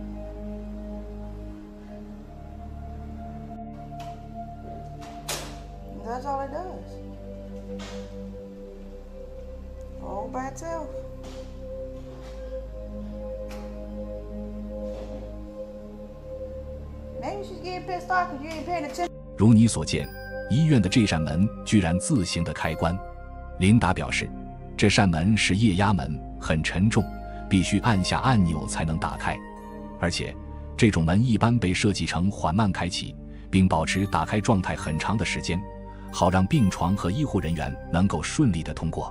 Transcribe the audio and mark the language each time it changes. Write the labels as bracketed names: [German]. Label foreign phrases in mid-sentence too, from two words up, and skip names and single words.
[English] That's all it does. All by itself. Maybe she's getting pissed off because you ain't paying attention. [Chinese] 如你所见，醫院的這扇門居然自行的開關。琳達表示，這扇門是液壓門，很沉重，必須按下按鈕才能打開。而且，這種門一般被設計成緩慢開啟，並保持打開狀態很長的時間，好讓病床和醫護人員能夠順利地通過。